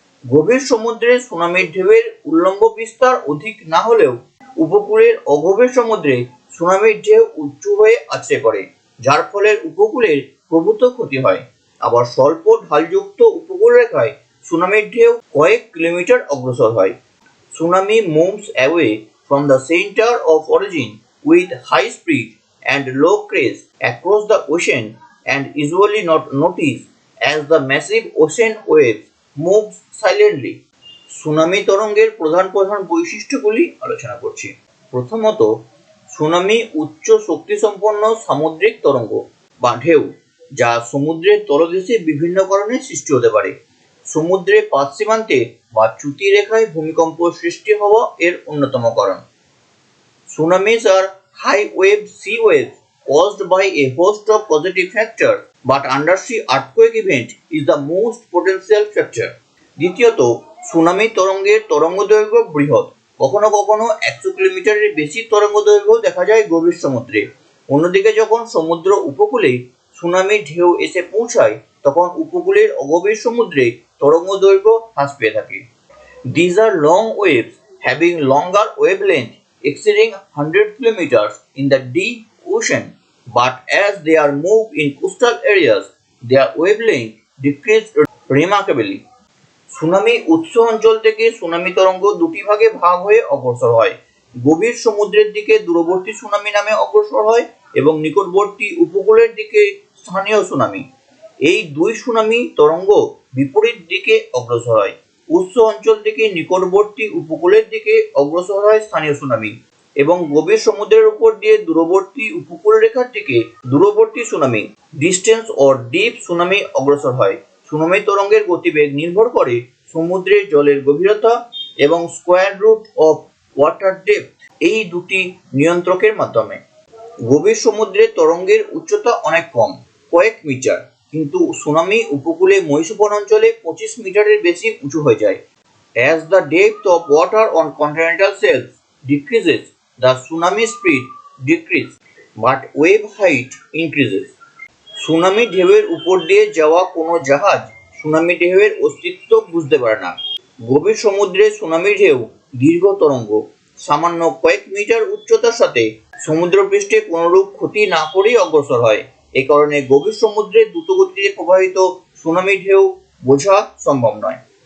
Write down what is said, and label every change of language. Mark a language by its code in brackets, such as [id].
[bn] গভীর সমুদ্রে সুনামির ঢেউয়ের উল্লম্ব বিস্তার অধিক না হলেও উপকূলের অগভীর সমুদ্রে সুনামির ঢেউ উঁচু হয়ে আছড়ে পড়ে, যার ফলে উপকূলের প্রভূত ক্ষতি হয়। আবার স্বল্প ঢালযুক্ত উপকূল রেখায় সুনামির ঢেউ কয়েক কিলোমিটার অগ্রসর হয়। [en] Tsunami moves away from the center of origin with high speed and low crest across the ocean and usually not noticed as the massive ocean waves moves silently. [bn] Tsunami তরঙ্গের প্রধান প্রধান বৈশিষ্ট্যগুলি আলোচনা করছি। প্রথমত, সুনামি উচ্চ শক্তিসম্পন্ন সামুদ্রিক তরঙ্গ বা ঢেউ, যা সমুদ্রের তলদেশে বিভিন্ন কারণে সৃষ্টি হতে পারে। সমুদ্রের পাত সীমান্তে বা চ্যুতি রেখায় ভূমিকম্প সৃষ্টি হওয়া এর অন্যতম কারণ। [en] Tsunamis are high wave sea waves caused by a host of positive factors, but undersea earthquake event is the most potential factor. [bn] দ্বিতীয়ত, সুনামি তরঙ্গের তরঙ্গ দৈর্ঘ্য বৃহৎ, কখনো কখনো 100 কিলোমিটারের বেশি তরঙ্গ দৈর্ঘ্য দেখা যায় গভীর সমুদ্রে। অন্যদিকে যখন সমুদ্র উপকূলে সুনামি ঢেউ এসে পৌঁছায়, তখন উপকূলের অগভীর সমুদ্রে তরঙ্গ দৈর্ঘ্য হ্রাস পেয়ে থাকে। [en] These are long waves having longer wavelength exceeding 100 kilometers in the deep ocean, but as they are moved in coastal areas, their wavelength decreased remarkably. [bn] Tsunami উৎস অঞ্চল থেকে সুনামি তরঙ্গ দুটি ভাগে ভাগ হয়ে অগ্রসর হয়। গভীর সমুদ্রের দিকে দূরবর্তী সুনামি নামে অগ্রসর হয় এবং নিকটবর্তী উপকূলের দিকে স্থানীয় সুনামি। এই দুই সুনামি তরঙ্গ বিপরীত দিকে অগ্রসর হয়। উৎস অঞ্চল থেকে নিকটবর্তী উপকূলের দিকে অগ্রসর হয় স্থানীয় সুনামি, এবং গভীর সমুদ্রের উপর দিয়ে দূরবর্তী উপকূল রেখার দিকে দূরবর্তী tsunami, [en] distance or deep tsunami [bn] অগ্রসর হয়। সুনামি তরঙ্গের গতিবেগ নির্ভর করে সমুদ্রের জলের গভীরতা এবং [en] square root of water depth, [bn] এই দুটি নিয়ন্ত্রকের মাধ্যমে। গভীর সমুদ্রে তরঙ্গের উচ্চতা অনেক কম, কয়েক মিটার, কিন্তু সুনামি উপকূলে মহিষোপন অঞ্চলে 25 মিটারের বেশি উঁচু হয়ে যায়। [en] As the depth of water on continental shelves decreases, the tsunami speed decreases, but wave height increases. [bn] Tsunami ঢেউয়ের উপর দিয়ে যাওয়া কোনো জাহাজ সুনামি ঢেউয়ের অস্তিত্ব বুঝতে পারে না। গভীর সমুদ্রে সুনামি ঢেউ দীর্ঘ তরঙ্গ, সামান্য কয়েক মিটার উচ্চতার সাথে সমুদ্রপৃষ্ঠে কোনরূপ ক্ষতি না করেই অগ্রসর হয়। এ কারণে গভীর সমুদ্রে দ্রুতগতিতে প্রবাহিত সুনামি ঢেউ বোঝা সম্ভব নয়।